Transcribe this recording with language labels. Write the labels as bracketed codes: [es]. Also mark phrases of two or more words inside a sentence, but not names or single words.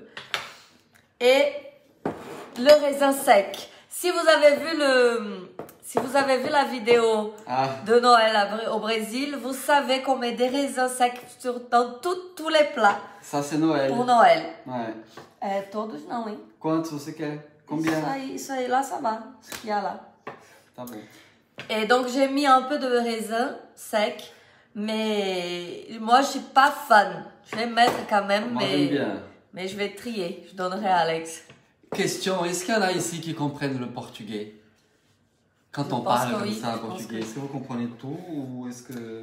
[fr] Et le raisin sec. Si vous avez vu la vidéo de Noël au Brésil, vous savez qu'on met des raisins secs dans tous les plats. Ça, c'est Noël. Pour Noël. Ouais. [pt] Todos não, hein? Quantos você quer? Combien? Isso aí, lá, [fr] ça va. Ce qu'il y a là. [pt] Tá bom. [fr] Et donc, j'ai mis un peu de raisin sec. Mais moi, je suis pas fan. Je vais mettre quand même, Moi, j'aime bien. Mais je vais trier. Je donnerai à Alex. Question, est-ce qu'il y en a ici qui comprennent le portugais? Quand on parle comme ça en portugais, est-ce que vous comprenez tout ou est-ce que...